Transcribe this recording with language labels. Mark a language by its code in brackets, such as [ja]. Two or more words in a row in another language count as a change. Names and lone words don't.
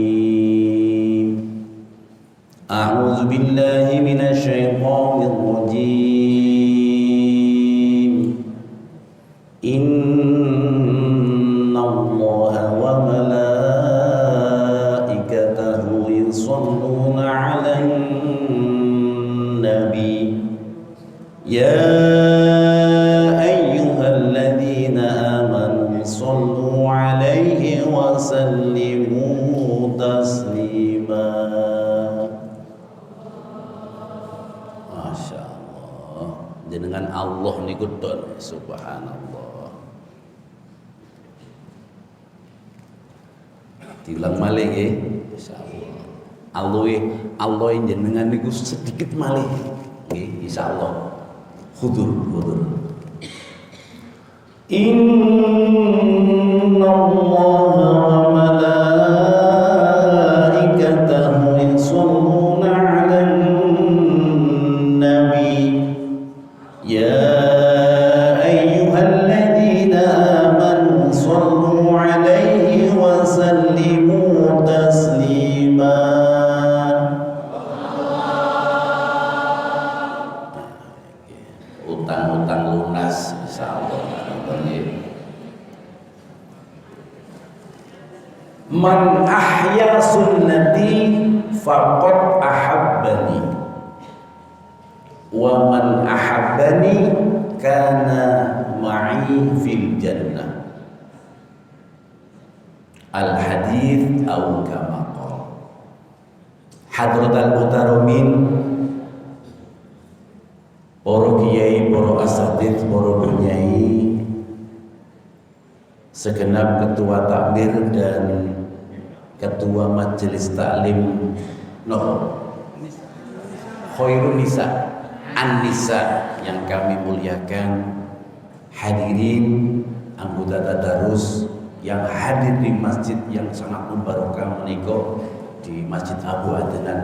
[ar] أعوذ بالله من الشيطان الرجيم. إن الله وملائكته يصلون على النبي. يا أيها الذين آمنوا صلوا عليه وسلموا تسليما. [jv] jenengan Allah niku don, subhanallah. Diulang malih nggih, insyaallah. Allah jenengan niku sedikit malih nggih, insyaallah. [ar] Khudur. إن الله وملائكته يصلون على النبي يا أيها الذين آمنوا صلوا عليه وسلموا تسليما. [id] Utang-utang lunas insyaallah. [ar] من أحيا سنتي فقد أحبني ومن أحبني كان معي في الجنة. الحديث أو كما قال [id] Hadratul Mutaromin, para kiai, para asatidz, para penyai, segenap ketua takmir dan ketua majelis taklim Khairun Nisa An-Nisa yang kami muliakan, hadirin anggota tadarus yang hadir di masjid yang sangat membarokah menika di Masjid Abu Adnan.